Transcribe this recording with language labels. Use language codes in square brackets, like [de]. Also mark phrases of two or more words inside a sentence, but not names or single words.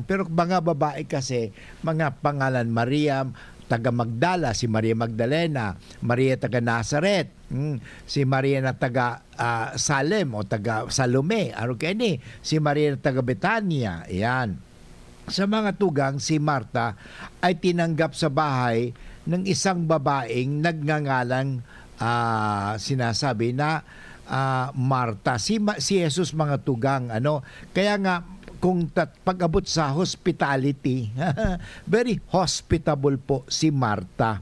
[tl] Pero mga babae kasi, mga pangalan Maria, taga Magdala, si Maria Magdalena, Maria taga Nazaret, si Maria na taga Salem o taga Salome, si Maria na taga Betania, yan. Sa mga tugang, si Marta ay tinanggap sa bahay ng isang babaeng nagngangalang sinasabi na Marta. Si Jesus mga tugang, kaya nga kung pag-abot sa hospitality, [en] very hospitable [tl] po si Marta.